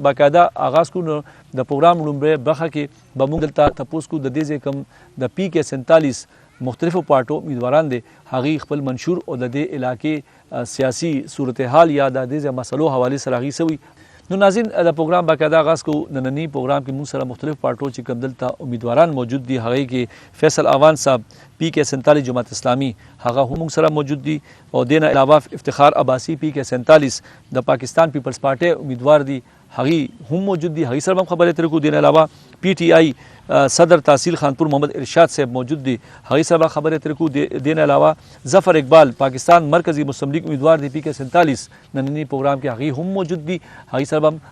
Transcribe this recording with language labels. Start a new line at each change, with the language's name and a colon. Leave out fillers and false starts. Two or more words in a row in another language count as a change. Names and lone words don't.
Pashto: باقاعده آغاز کوو نو د پروګرام لومړۍ برخه کې به موږ دلته تپوس کوو د دې ځای کوم د پی کے 47 مختلفو پارټو امیدواران دي هغې خپل منشور او د دې علاقې سیاسي صورتحال یا د دې مسلو حوالې سره هغې څه وي نو ناظرین د پروګرام باقاعده آغاز کوو ننني پروګرام کې موږ سره مختلف پارټو چې کوم دلته امیدواران موجود دي هغې کې فیصل اوان صاحب پی کے 47 جماعت اسلامی هغه هم موږ سره موجود دي او دې نه علاوه افتخار عباسی پی کے 47 د پاکستان پیپلز پارټۍ امیدوار دي هغې هم موجود دي هغې سره هم خبرې ترې کوو دې نه علاوه پی ټی آئی صدر تحصیل خانپور محمد ارشاد صاحب موجود دي هغې سره به خبرې ترې کوو دې نه علاوه ظفر اقبال پاکستان مرکزی مسلم لیگ امیدوار دي پی کے 47 ننني پروګرام کې هغې هم موجود دي هغې سره به هم